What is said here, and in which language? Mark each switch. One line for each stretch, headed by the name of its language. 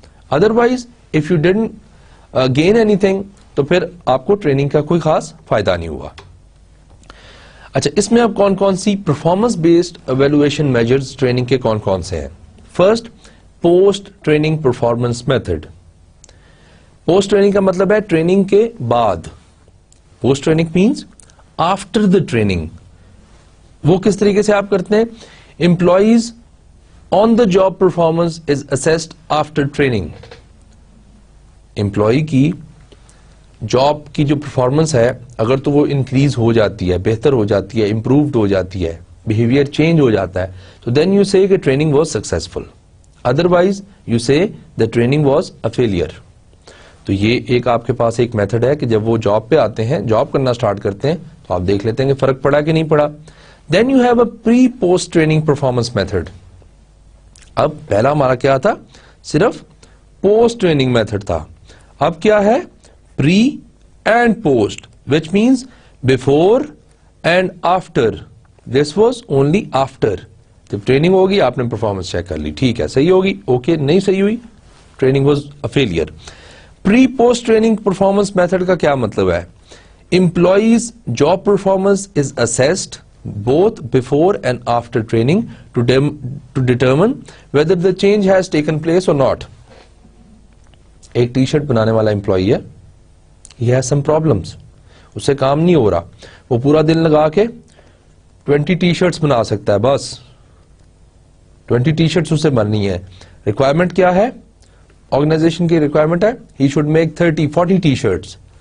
English: otherwise if you didn't gain any thing
Urdu: تو پھر آپ کو ٹریننگ کا کوئی خاص فائدہ نہیں ہوا. اچھا, اس میں اب کون کون سی performance based evaluation measures training کے کون کون سے ہیں.
English: First, post training performance method.
Urdu: Post training کا مطلب ہے ٹریننگ کے بعد.
English: Post training means after the training.
Urdu: وہ کس طریقے سے آپ کرتے ہیں؟
English: Employees on the job performance is assessed after training.
Urdu: Employee کی جاب کی جو پرفارمنس ہے اگر تو وہ انکریز ہو جاتی ہے, بہتر ہو جاتی ہے, امپرووڈ ہو جاتی ہے, بہیویئر چینج ہو جاتا ہے, تو
English: then you say
Urdu: کہ
English: Training was successful. Otherwise you say the training was a failure.
Urdu: تو یہ ایک آپ کے پاس ایک میتھڈ ہے کہ جب وہ جاب پہ آتے ہیں, جاب کرنا سٹارٹ کرتے ہیں, تو آپ دیکھ لیتے ہیں کہ فرق پڑا کہ نہیں پڑا.
English: Then you have a pre post training performance method.
Urdu: اب پہلا ہمارا کیا تھا؟ صرف پوسٹ ٹریننگ میتھڈ تھا. اب کیا ہے؟
English: Pre and post, which means before and after. This was only after.
Urdu: جب ٹریننگ ہوگی آپ نے پرفارمنس چیک کر لی, ٹھیک ہے صحیح ہوگی, اوکے, نہیں صحیح ہوئی,
English: Training was a failure. Pre post training performance method
Urdu: کا کیا مطلب ہے؟
English: Employees job performance is assessed both before and after training to determine whether the change has taken place or not.
Urdu: ایک ٹی شرٹ بنانے والا employee ہے,
English: he has some problems,
Urdu: اس سے کام نہیں ہو رہا, وہ پورا دن لگا کے 20 ٹی شرٹس بنا سکتا ہے, بس 20 ٹی شرٹس اسے بننی ہے. ریکوائرمنٹ کیا ہے؟ آرگنائزیشن کی ریکوائرمنٹ ہے
English: he should make 30-40
Urdu: T shirts.